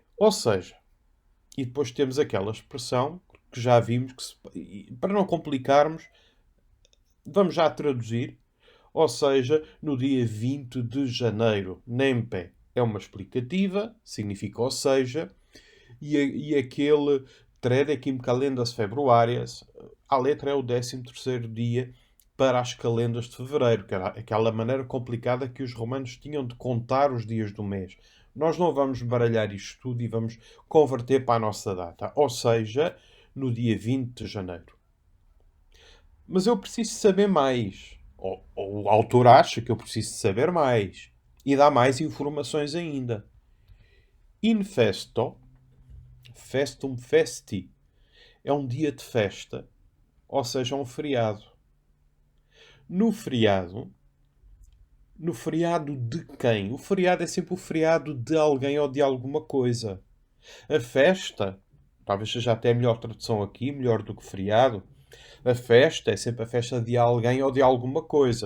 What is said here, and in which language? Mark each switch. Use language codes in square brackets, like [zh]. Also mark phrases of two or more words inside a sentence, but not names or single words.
[pt] Ou seja, e depois temos aquela expressão que já vimos, para não complicarmos, vamos já traduzir. Ou seja, no dia 20 de janeiro, nem pé. É uma explicativa, significa ou seja, e aquele [la] Tredequim calendas februárias, [pt] a letra é o 13º dia para as calendas de fevereiro, que era aquela maneira complicada que os romanos tinham de contar os dias do mês. Nós não vamos baralhar isto tudo e vamos converter para a nossa data, ou seja, no dia 20 de janeiro. Mas eu preciso saber mais. Ou o autor acha que eu preciso saber mais. E dá mais informações ainda. [la] In festo, festum festi, [pt] é um dia de festa, ou seja, um feriado. No feriado de quem? O feriado é sempre o feriado de alguém ou de alguma coisa. A festa, talvez seja até a melhor tradução aqui, melhor do que feriado, a festa é sempre a festa de alguém ou de alguma coisa.